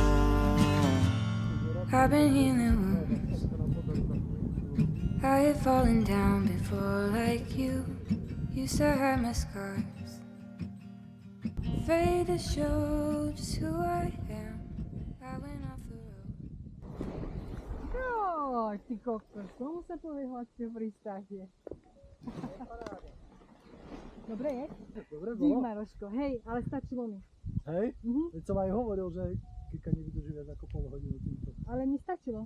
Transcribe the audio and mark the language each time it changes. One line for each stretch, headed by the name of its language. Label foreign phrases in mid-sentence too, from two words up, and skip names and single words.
English: I've been healing wounds. I have fallen down before like you. Used to hide my scars. Afraid to show just who I am. I went off the road.
Slovak: Joj, ty kokos, tomu sa povie hladšie v pristátie. Dobre je? Dobre Dík, bolo. Maroško, hej, ale stačilo mi. Hej? Mhm. Veď som aj hovoril, že Kika nevydrží viac ako pol hodinu týmto. Ale mi stačilo.